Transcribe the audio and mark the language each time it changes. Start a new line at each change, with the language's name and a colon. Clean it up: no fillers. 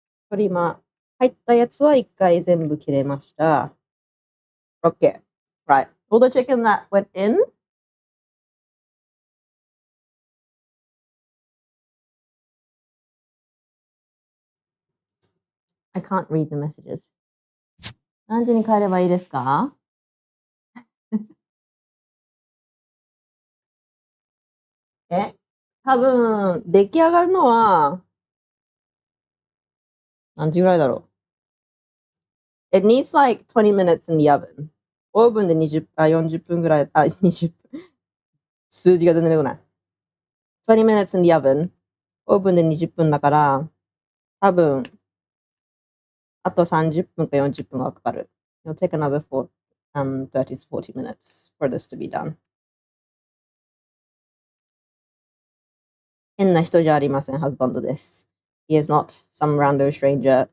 Japanese: これ今、入ったやつは一回全部切れました。
English: OK. Right. All the chicken that went in. I can't read the messages.
Japanese: 何時に帰ればいいですか多分、出来上がるのは、何時ぐらいだろう。
English: It needs like 20 minutes in the oven.
Japanese: オーブンで40分ぐらい、20分。数字が全然出てこない。
English: 20 minutes in the oven.
Japanese: オーブンで20分だから、多分、あと30分か40分はかかる。
English: It'll take another 30 to 40 minutes for this to be done.
Japanese: 変な人じゃありません、ハズバンドです。
English: He is not some random stranger.